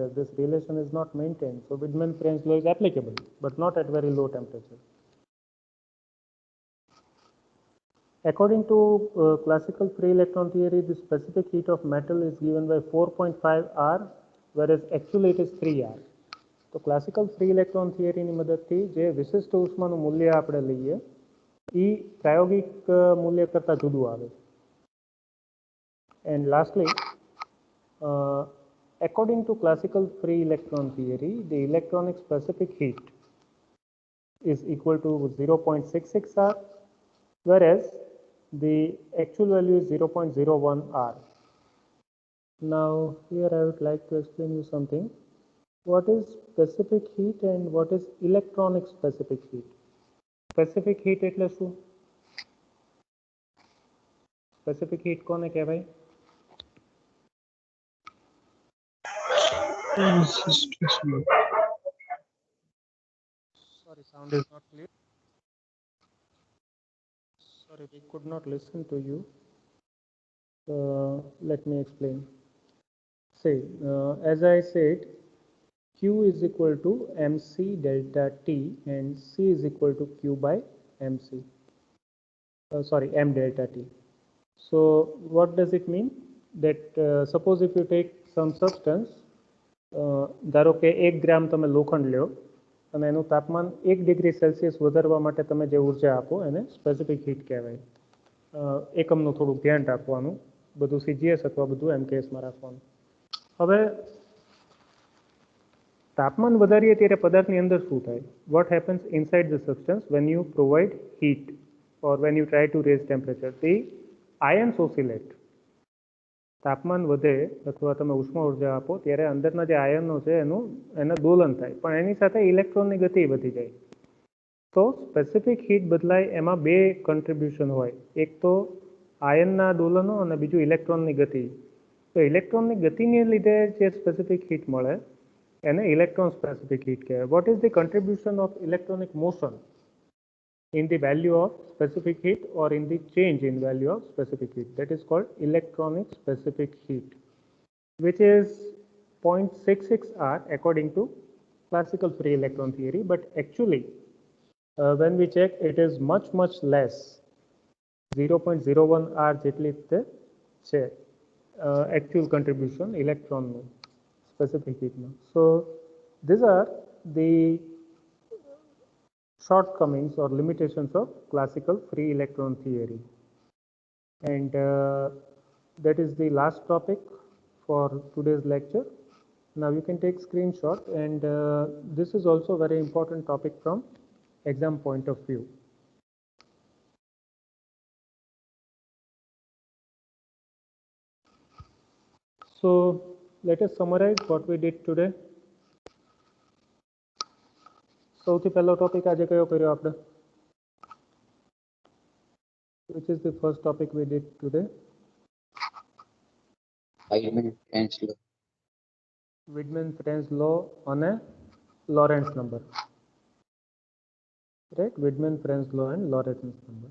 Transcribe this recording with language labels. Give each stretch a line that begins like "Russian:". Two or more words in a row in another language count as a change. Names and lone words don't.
English: This relation is not maintained. So Widman-Franz law is applicable, but not at very low temperature. According to classical free electron theory, the specific heat of metal is given by 4.5 R, whereas actually it is 3 R.
Gujarati: તો
English: classical free electron theoryની
Gujarati: મદદથી જે વિશિષ્ટ ઉષ્માનું મૂલ્ય આપણે લઈએ એ પ્રાયોગિક મૂલ્ય કરતાં જુદું આવે.
English: And lastly, according to classical free electron theory, the electronic specific heat is equal to 0.66 R, whereas the actual value is 0.01 R. Now here I would like to explain you something. What is specific heat and what is electronic specific heat? Specific heat
Gujarati: એટલે શું?
English: Specific heat
Gujarati: કોને કહેવાય?
English: Sorry, sound is not clear. Sorry, we could not listen to you. Let me explain. Say, as I said, Q is equal to mc delta T and C is equal to Q by mc. M delta T. So what does it mean? That suppose if you take some substance,
Gujarati: ધારો કે 1 ગ્રામ તમે લોખંડ લ્યો અને એનું તાપમાન 1
English: degree Celsius
Gujarati: વધારવા માટે તમે જે ઉર્જા આપો એને
English: specific heat
Gujarati: કહેવાય. એકમનું થોડુંક ધ્યાન રાખવાનું, બધું CGS અથવા બધું MKSમાં રાખવાનું. હવે તાપમાન વધારીએ ત્યારે પદાર્થની અંદર શું થાય?
English: What happens inside the substance when you provide heat or when you try to raise temperature? The ions oscillate.
Gujarati: તાપમાન વધે અથવા તમે ઉષ્મા ઉર્જા આપો ત્યારે અંદરના જે આયનો છે એના દોલન થાય, પણ એની સાથે ઇલેક્ટ્રોનની ગતિ વધી જાય. તો
English: specific heat
Gujarati: બદલાય એમાં બે કન્ટ્રીબ્યુશન હોય, એક તો આયનના દોલનો અને બીજું ઇલેક્ટ્રોનની ગતિ. તો ઇલેક્ટ્રોનની ગતિને લીધે જે
English: specific heat
Gujarati: મળે એને
English: electron specific heat
Gujarati: કહેવાય.
English: what is the contribution of electronic motion in the value of specific heat or in the change in value of specific heat? That is called electronic specific heat, which is 0.66 R according to classical free electron theory, but actually when we check it is much less, 0.01 R
Gujarati: જેટલી તે છે
English: actual contribution electron specific heat. So these are the shortcomings or limitations of classical free electron theory, and that is the last topic for today's lecture. Now you can take screenshot, and this is also a very important topic from exam point of view. So let us summarize what we did today.
Gujarati: સૌથી પહેલો ટોપિક આજે કયો કર્યો આપણે?
English: Which is the first topic we did today? Widman-Franz law. Widman-Franz law અને Lorentz number. Right? Widman-Franz law and Lorentz number.